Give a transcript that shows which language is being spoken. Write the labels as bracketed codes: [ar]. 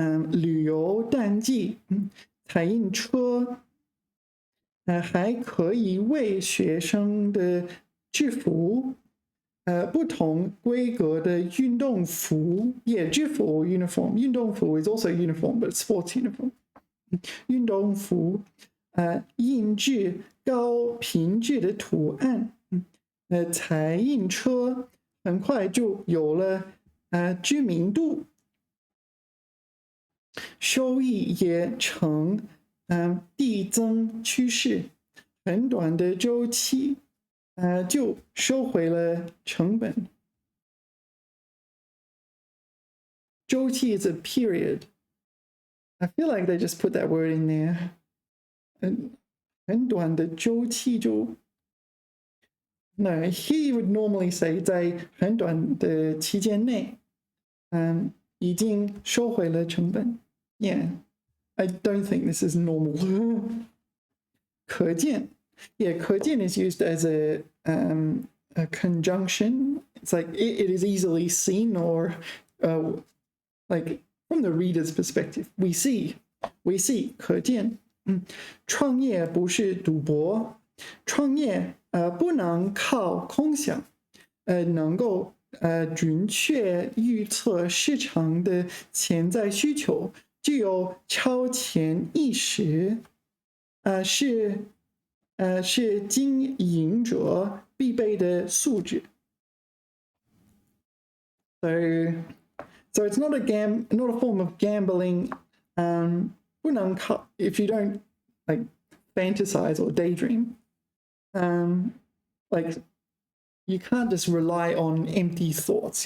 [zh] 旅游淡季，彩印车，还可以为学生的制服。不同规格的运动服 Yeah, 制服 uniform. [en] 运动服 is also uniform, but sports uniform. [zh] 运动服印制高品质的图案。彩印车很快就有了知名度，收益也呈递增趋势。很短的周期。就收回了成本。 [en] 周期 is a period. I feel like they just put that word in there. [zh] 很短的周期就 [en] No, he would normally say [zh] 在很短的期间内，已经收回了成本。 [en] Yeah, I don't think this is normal. [zh] 可见。 [en] Yeah, 可见 is used as a conjunction. It's like it is easily seen, or like from the reader's perspective, we see 可见。 [zh] 创业不是赌博，创业不能靠空想，能够准确预测市场的潜在需求，具有超前意识，是经营者必备的素质。 [en] So it's not a form of gambling. [zh] 不能靠 [en] if you don't like fantasize or daydream. Like you can't just rely on empty thoughts.